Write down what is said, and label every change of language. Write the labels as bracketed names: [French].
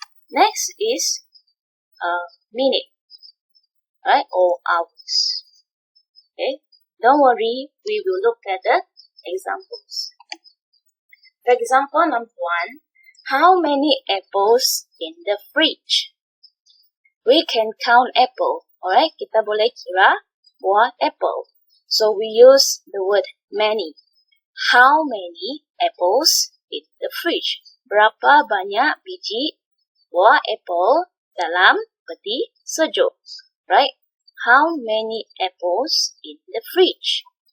[English] Next is minute, right, or hours. Okay, don't worry, we will look at the examples. For example, number 1, how many apples in the fridge? We can count apple, alright? [Malay] Kita boleh kira buah apple. [English] So we use the word many. How many apples in the fridge? [Malay] Berapa banyak biji buah apple dalam peti sejuk? [English] Right? How many apples in the fridge?